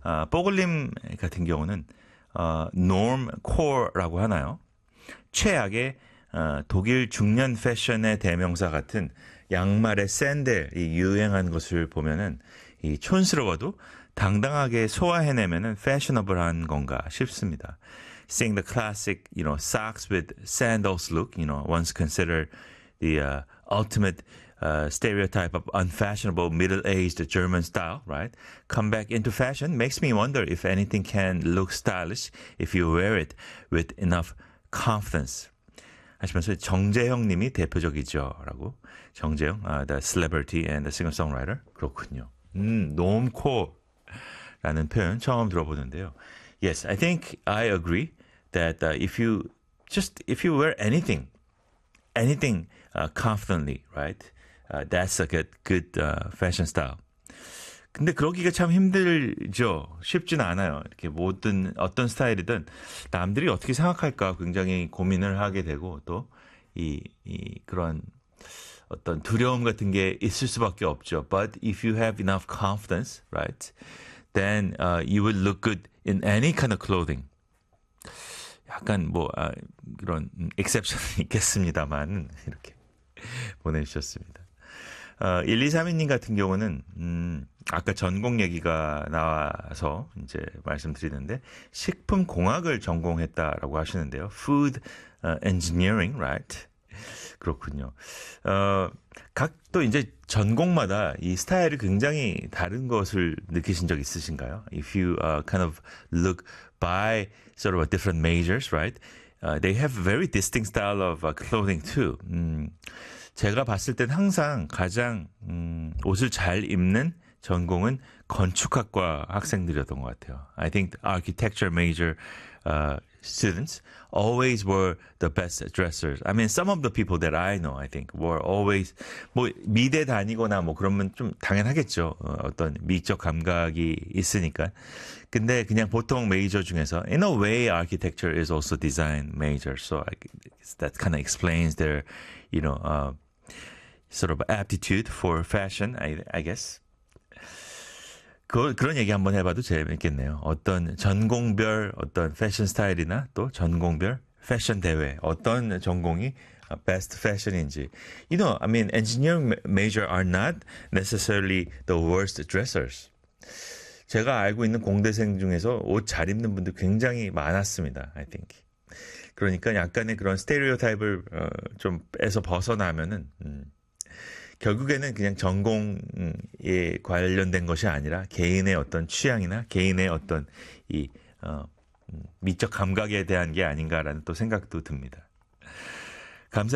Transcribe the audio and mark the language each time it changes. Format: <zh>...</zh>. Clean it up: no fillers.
<ko>뽀글림 같은 경우는 norm core라고 하나요? 최악의 독일 중년 패션의 대명사 같은 양말의 샌들이 유행한 것을 보면은 이 촌스러워도 당당하게 소화해내면은 fashionable한 건가 싶습니다.</ko> <en>Seeing the classic, you know, socks with sandals look, you know, once considered the ultimate stereotype of unfashionable middle-aged German style, right? Come back into fashion makes me wonder if anything can look stylish if you wear it with enough confidence.</en> <ko>하시면서 정재형님이 대표적이죠라고 정재형,</ko> <en>the celebrity and the singer-songwriter</en> <ko>그렇군요. Normcore라는 표현 처음 들어보는데요.</ko> <en>Yes, I think I agree that if you wear anything confidently, right? That's a good fashion style.</en> <ko>근데 그러기가 참 힘들죠. 쉽진 않아요. 이렇게 모든 어떤 스타일이든 남들이 어떻게 생각할까 굉장히 고민을 하게 되고 또 이 그런 어떤 두려움 같은 게 있을 수밖에 없죠.</ko> <en>But if you have enough confidence, right? Then you will look good in any kind of clothing.</en> <ko>약간 뭐 그런 exception이 있겠습니다만 이렇게 보내주셨습니다. 1232님 같은 경우는 아까 전공 얘기가 나와서 이제 말씀드리는데 식품 공학을 전공했다라고 하시는데요.</ko> <en>Food engineering, right?</en> <ko>그렇군요. 각 또 이제 전공마다 이 스타일이 굉장히 다른 것을 느끼신 적 있으신가요?</ko> <en>If you kind of look by sort of a different majors, right? They have very distinct style of clothing too.</en> <ko>제가 봤을 땐 항상 가장 옷을 잘 입는 전공은 건축학과 학생들이었던 것 같아요.</ko> <en>I think the architecture major students always were the best dressers. I mean, some of the people that I know, I think, were always</en> <ko>뭐 미대 다니거나 뭐 그러면 좀 당연하겠죠. 어떤 미적 감각이 있으니까. 근데 그냥 보통</ko> <en>major</en> <ko>중에서</ko> <en>in a way, architecture is also design major. So that kind of explains their, you know, sort of aptitude for fashion, I guess.</en> <ko>그런 얘기 한번 해봐도 재밌겠네요. 어떤 전공별 어떤 패션 스타일이나 또 전공별 패션 대회 어떤 전공이 best fashion인지.</ko> <en>You know, I mean, engineering major are not necessarily the worst dressers.</en> <ko>제가 알고 있는 공대생 중에서 옷 잘 입는 분들 굉장히 많았습니다.</ko> <en>I think.</en> <ko>그러니까 약간의 그런 스테레오타입을 좀 에서 벗어나면은. 결국에는 그냥 전공에 관련된 것이 아니라 개인의 어떤 취향이나 개인의 어떤 이 미적 감각에 대한 게 아닌가라는 또 생각도 듭니다. 감사드립니다.</ko>